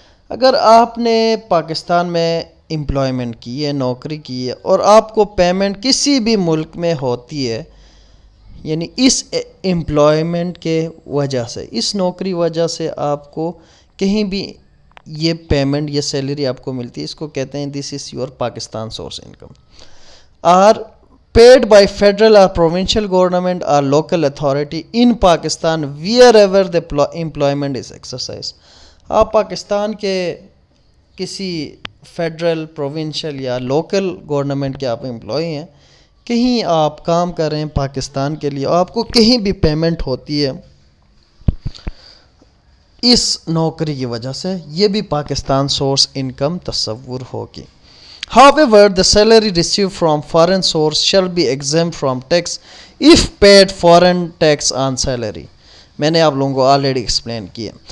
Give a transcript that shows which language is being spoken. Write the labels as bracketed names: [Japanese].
[Urdu] اگر آپ نے پاکستان میں امپلائمنٹ کی ہے، نوکری کی ہے، اور آپ کو پیمنٹ کسی بھی ملک میں ہوتی ہے، یعنی اس امپلائمنٹ کے وجہ سے، اس نوکری وجہ سے آپ کو کہیں بھی یہ پیمنٹ یا سیلری آپ کو ملتی ہے، اس کو کہتے ہیں [English] This is your Pakistan source income. Are paid by federal or provincial government or local authority in Pakistan wherever the employment is exercised. [Urdu] آپ پاکستان کے کسی فیڈرل، پروونشل یا لوکل گورنمنٹ کے آپ امپلائی ہیں، کہیں آپ کام کر رہے ہیں پاکستان کے لیے، آپ کو کہیں بھی پیمنٹ ہوتی ہے اس نوکری کی وجہ سے، یہ بھی پاکستان سورس انکم تصور ہوگی. [English] However, the salary received from foreign source shall be exempt from tax if paid foreign tax on salary. [Urdu] मैंने आप लोगों को ऑलरेडी एक्सप्लेन किया.